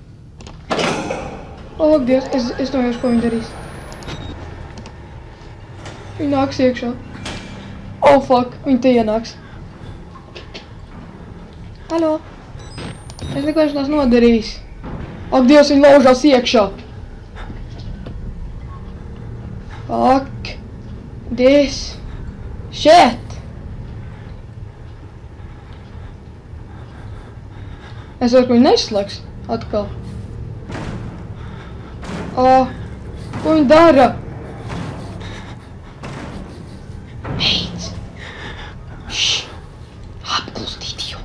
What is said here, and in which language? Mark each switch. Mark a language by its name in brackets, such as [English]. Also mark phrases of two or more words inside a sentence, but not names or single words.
[Latvian] O, Dievs, es domāju, ko viņi darīs. Viņi nāks iekšā. O, fuck, viņi te ienāks. Halo? Es neko viņš tās nodarījis. Ak, Dievs, viņi laužās iekšā. Fuck. [English] This. Shit. [Latvian] Es varu, ka viņi neizslēgs atkal. O, ko viņi dara? Beidz. Šš. Apklustīt jau.